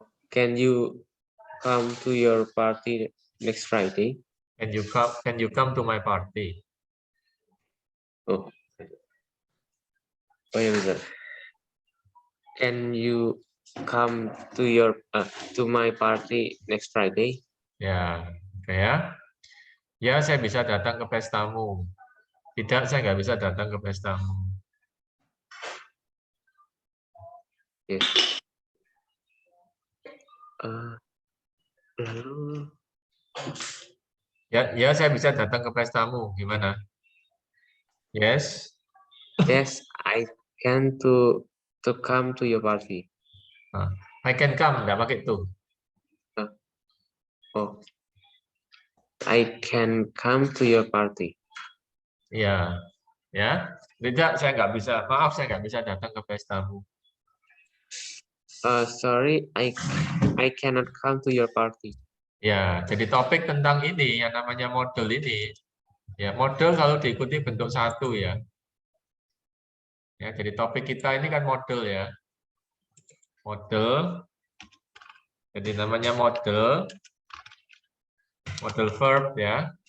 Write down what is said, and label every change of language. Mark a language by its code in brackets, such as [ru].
[en] Can you come to your party next Friday? Can you come to my party? [id] Oh ya betul. [en] Can you come to my party next Friday? [id] Ya, oke ya. Ya, saya bisa datang ke pestamu. Tidak, saya nggak bisa datang ke pestamu. [en] Yes. [id] Lalu Ya, saya bisa datang ke pestamu. Gimana? Yes. [en] yes, I can to come to your party. [id] Nah, [en] I can come, [id] nggak pakai tuh. [en] Oh, I can come to your party. [id] Iya, ya. Tidak, saya nggak bisa. Maaf, saya nggak bisa datang ke pestamu. [en] Sorry, I cannot come to your party. [id] Ya, jadi topik tentang ini yang namanya model ini. Ya, model kalau diikuti bentuk satu ya. Ya, jadi topik kita ini kan model ya. Model. Jadi namanya model verb ya.